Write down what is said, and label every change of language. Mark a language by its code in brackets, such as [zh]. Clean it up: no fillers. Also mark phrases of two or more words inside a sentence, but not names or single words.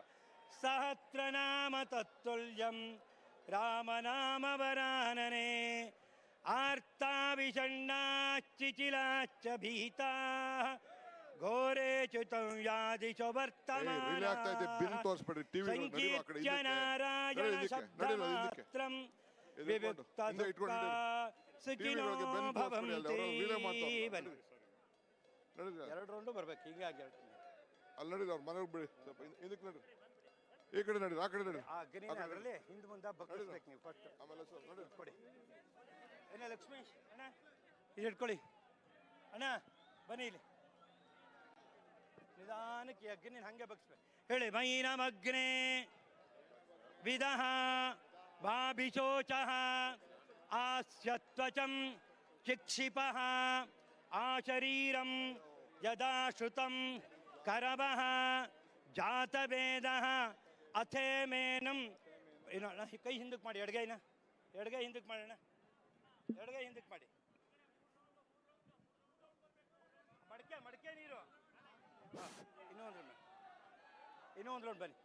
[sa] ಸಹಸ್ರನಾಮ ತತ್ತುಲ್ಯಂ ರಾಮನಾಮ ವರಾನನೆ ಆರ್ತಾ ವಿಷಣ್ಣಾಶ್ಚಿಚಿಲಾಶ್ಚ ಭೀತಾ ಘೋರೇ ಚ್ಯುತಂ ಯಾದಿಶು ವರ್ತಮಾನ ಸಂಕೀರ್ತ್ಯ ನಾರಾಯಣ ಶಬ್ದಮಾತ್ರಂ ವಿವಿಕ್ತ ದುಃಖ ಸುಖಿನೋ ಭವಂತಿ. [kn] ಬನ್ನಿ, ಎರಡು ರೌಂಡು ಬರ್ಬೇಕು, ಹೀಗಾಗಿ ಅಲ್ಲಿ ನಡೀರಿ, ಅವ್ರ ಮನೆಗೆ ಬಿಡಿ, ಸ್ವಲ್ಪ ಇದಕ್ಕೆ ನಡ್ರಿ, ಈ ಕಡೆ ನಡೀರಿ, ಆ ಕಡೆ ನಡೀರಿ, ಆ ಗ್ರೀನ್ ಅದರಲ್ಲಿ ಹಿಂದೆ ಮುಂದೆ ಬಗ್ಗಿಸ್ಬೇಕು ನೀವು ಫಸ್ಟ್. ಆಮೇಲೆ ಸ್ವಲ್ಪ ನೋಡಿ ಕೊಡಿ ಏನ ಲಕ್ಷ್ಮೀಶ್ ಅಣ್ಣ, ಇದು ಇಟ್ಕೊಳ್ಳಿ ಅಣ್ಣ, ಬನ್ನಿ ಇಲ್ಲಿ ನಿಧಾನಕ್ಕೆ ಅಗ್ನಿ ಹಂಗೆ ಬಗ್ಸ್ಬೇಕು. [sa] ಹೇಳಿ ಮೈನಮಗ್ನೆ ವಿದಃ ವಾಭಿಶೋಚಃ ಆಸ್ಯತ್ವಚಂ ಚಿಕ್ಷಿಪಃ ಆಶರೀರಂ ಯದಾ ಶ್ರುತಂ ಕರವಃ ಜಾತವೇದಃ ಅಥೇಮೇನಂ. [kn] ಏನು ಅಣ್ಣ, ಕೈ ಹಿಂದಕ್ಕೆ ಮಾಡಿ, ಎಡಗೈನ ಎಡಗೈ ಹಿಂದಕ್ಕೆ ಮಾಡೋಣ, ಎಡಗೈ ಹಿಂದಕ್ಕೆ ಮಾಡಿ, ಮಡಕೆ ನೀರು. ಇನ್ನೊಂದು ರೌಂಡ್ ಬನ್ನಿ.